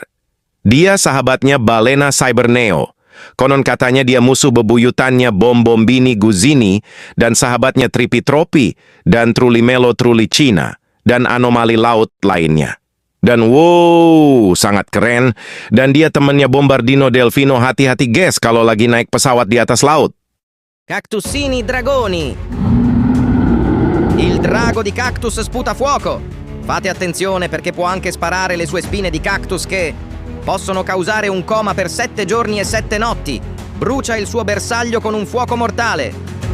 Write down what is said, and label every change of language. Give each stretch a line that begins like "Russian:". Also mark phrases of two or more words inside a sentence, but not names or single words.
Indonesian: Dia sahabatnya Balena Cyberneo. Konon katanya dia musuh bebuyutannya Bombombini Guzzini dan sahabatnya Tripitropi dan Trulimelo Trulicina dan anomali laut lainnya. Dan wow, sangat keren. Dan dia temannya Bombardino Delfino. Hati-hati guys kalau lagi naik pesawat di atas laut. Cactusini dragoni.
Italian: Il drago di cactus sputa fuoco. Fate attenzione perché può anche sparare le sue spine di cactus che possono causare un coma per 7 giorni e 7 notti. Brucia il suo bersaglio con un fuoco mortale.